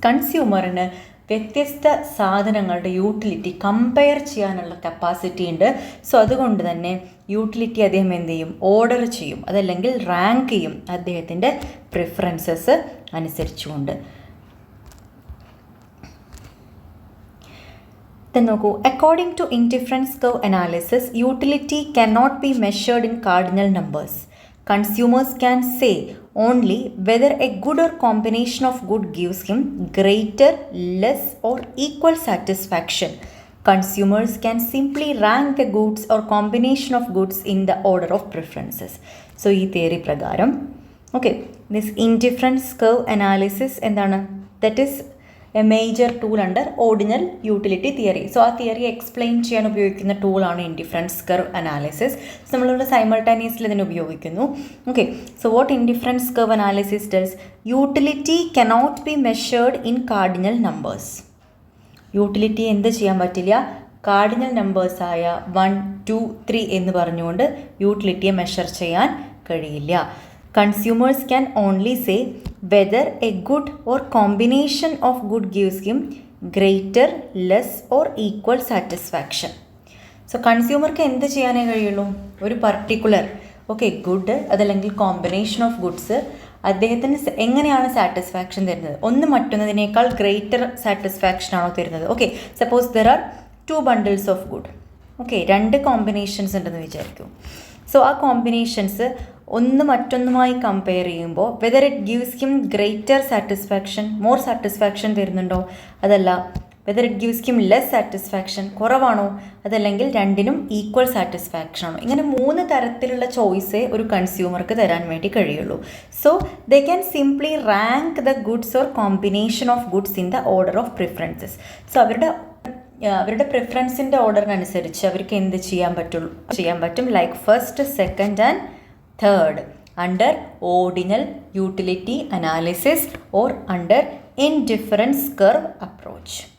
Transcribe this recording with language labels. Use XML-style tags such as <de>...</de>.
<ml>കൺസ്യൂമറിന് വ്യത്യസ്ത സാധനങ്ങളുടെ utility compare ചെയ്യാനുള്ള കപ്പാസിറ്റി ഉണ്ട്. സോ അതുകൊണ്ട് തന്നെ യൂട്ടിലിറ്റി അദ്ദേഹം എന്ത് ചെയ്യും? ഓർഡർ ചെയ്യും, അതല്ലെങ്കിൽ റാങ്ക് ചെയ്യും അദ്ദേഹത്തിൻ്റെ പ്രിഫറൻസസ് അനുസരിച്ചുകൊണ്ട്.</ml> <en>Then</en> <ml>നോക്കൂ,</ml> <en>according to indifference curve analysis, utility cannot be measured in cardinal numbers. Consumers can say only whether a good or combination of good gives him greater, less or equal satisfaction. Consumers can simply rank the goods or combination of goods in the order of preferences. So ഈ theory പ്രകാരം this indifference curve analysis എന്താണ്? That is a major tool under ordinal utility theory.</en> <ml>So ആ theory explain ചെയ്യാൻ ഉപയോഗിക്കുന്ന ടൂളാണ് indifference curve analysis.</ml> <en>so</en> <ml>നമ്മളിവിടെ സൈമൾട്ടാനിയസ്ലി ഇതിനെ ഉപയോഗിക്കുന്നു.</ml> <en>So what indifference curve analysis does? Utility cannot be measured in cardinal numbers.</en> <ml>Utility എന്ത് ചെയ്യാൻ പറ്റില്ല? കാർഡിനൽ നമ്പേഴ്സായ 1, 2, 3 എന്ന് പറഞ്ഞുകൊണ്ട് യൂട്ടിലിറ്റിയെ മെഷർ ചെയ്യാൻ കഴിയില്ല.</ml> <en>Consumers can only say whether a good or combination of good gives him greater, less or equal satisfaction.</en> <ml>So കൺസ്യൂമർക്ക് എന്ത് ചെയ്യാനേ കഴിയുള്ളൂ? ഒരു പർട്ടിക്കുലർ ഗുഡ് അതല്ലെങ്കിൽ കോമ്പിനേഷൻ ഓഫ് ഗുഡ്സ് അദ്ദേഹത്തിന് എങ്ങനെയാണ് സാറ്റിസ്ഫാക്ഷൻ തരുന്നത്? ഒന്ന് മറ്റൊന്നതിനേക്കാൾ ഗ്രേറ്റർ സാറ്റിസ്ഫാക്ഷൻ ആണോ തരുന്നത്?</ml> <en>Suppose there are 2 bundles of good.</en> <ml>2 combinations ഉണ്ടെന്ന് വിചാരിക്കും. സോ ആ കോമ്പിനേഷൻസ് ഒന്ന് മറ്റൊന്നുമായി കമ്പയർ ചെയ്യുമ്പോൾ</ml> <en>whether it gives him greater satisfaction,</en> <ml>more satisfaction തരുന്നുണ്ടോ? അതല്ല.</ml> <en>whether it gives him less satisfaction,</en> <ml>കുറവാണോ? അതല്ലെങ്കിൽ രണ്ടിനും ഈക്വൽ സാറ്റിസ്ഫാക്ഷൻ ആണോ? ഇങ്ങനെ 3 തരത്തിലുള്ള ചോയ്സേ ഒരു കൺസ്യൂമർക്ക് തരാൻ വേണ്ടി കഴിയുള്ളൂ.</ml> <en>So they can simply rank the goods or combination of goods in the order of preferences.</en> <ml>So അവരുടെ പ്രിഫറൻസിൻ്റെ ഓർഡറിനനുസരിച്ച് അവർക്ക് എന്ത് ചെയ്യാൻ പറ്റും?</ml> <en>Like first, second and third under ordinal utility analysis or under indifference curve approach.</en>